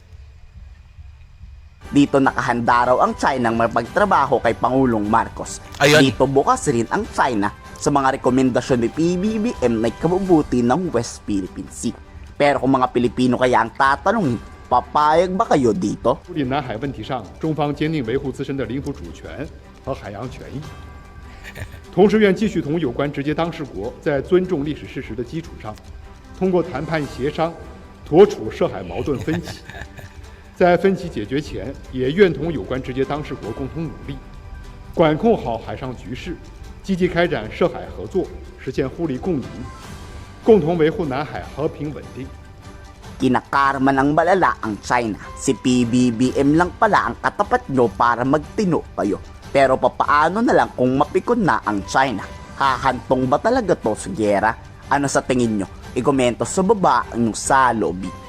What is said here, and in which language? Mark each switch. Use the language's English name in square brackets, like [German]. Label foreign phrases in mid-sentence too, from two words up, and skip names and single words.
[Filipino] Dito nakahanda raw ang China ng mapagtrabaho kay Pangulong Marcos. Ayun. Dito bukas rin ang China sa mga rekomendasyon ni PBBM na ikabubuti ng West Philippine Sea. Pero kung mga Pilipino kaya ang tatanungin, papayag ba kayo dito? [Chinese] 处理南海问题上，中方坚定维护自身的领土主权和海洋权益，同时愿继续同有关直接当事国在尊重历史事实的基础上，通过谈判协商妥处涉海矛盾分歧。在分歧解决前，也愿同有关直接当事国共同努力，管控好海上局势，积极开展涉海合作，实现互利共赢，共同维护南海和平稳定。 [Filipino] Kinakarma ng malala ang China. Si PBBM lang pala ang katapat nyo para magtino kayo. Pero papaano na lang kung mapikon na ang China? Hahantong ba talaga to sa giyera? Ano sa tingin nyo? Ikomento sa baba ang sa lobby.